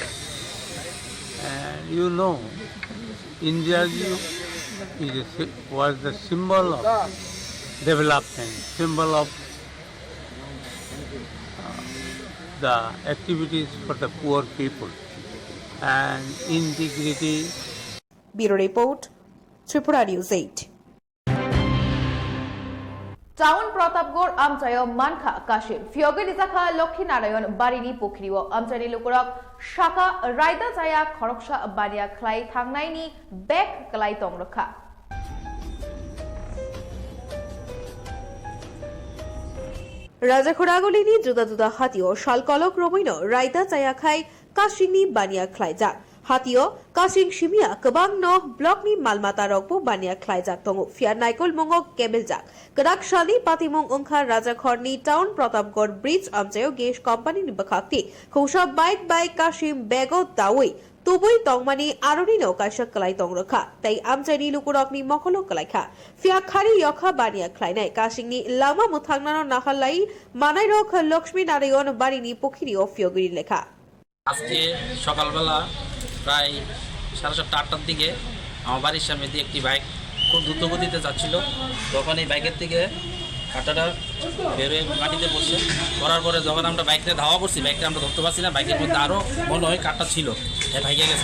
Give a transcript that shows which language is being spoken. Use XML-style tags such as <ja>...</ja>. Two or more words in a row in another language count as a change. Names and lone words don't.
<en>And you know, Indira was the symbol of development, symbol of the activities for the poor people and integrity. Bureau Report, Tripura News 8.</en> <trp>টাউন প্রতাপগড় আমচায় মানখা কাশিম ফিয়গে নিজাখা লক্ষ্মীনারায়ণ বাড়িনি পুখরিও আমচানি লোকরক শাখা রায়দা জায়া খরকসা বানিয়া খ্লাই থাংনাইনি বেক ক্লাই তংরখা রাজাখোরাগলিনি জুদা জুদা হাতিও শালকলক রবৈন রায়দা জায়া খাই কাশিংনি বানিয়া খ্লাইজাক হাতিও কাশিং সিমিয়া কবাং ন ব্লকনি মালমাতা রকবো বানিয়া খ্লাইজাক তঙ্গু ফিয়ার নাইকল মঙ্গক কেবেলজাক কদাক শালি পাতিমং ওংখা রাজাখরনি টাউন প্রতাপগড় ব্রিজ আমচায় গেস কোম্পানি নিবখাক্তি খৌসা বাইক কাশিম বেগো দাওই তুবুই তংমানি আরনি নৌকাশা কলাই তংরখা তাই আমচাইনি লুকুরকনি মখলো কলাইখা ফিয়া খারি ইয়খা বানিয়া খ্লাইনাই কাশিংনি লামা মুথাংনানো নাহালাই মানাই রক লক্ষ্মী নারায়ণ বাড়িনি পুখিরি ও ফিয়গিরি লেখা</trp> <bn>আজকে সকালবেলা প্রায় 7:30-8টার দিকে আমার বাড়ির সামনে দিয়ে একটি বাইক খুব দ্রুত গতিতে যাচ্ছিল। তখন এই বাইকের থেকে কাঁটাটা বেরোয় মাটিতে পড়ছে, পড়ার পরে যখন আমরা বাইকটা ধাওয়া করছি, বাইকটা আমরা ধরতে পারছি না, বাইকের মধ্যে আরও মনে হয় কাঁটা ছিল, ভাইকে গেছে।</bn>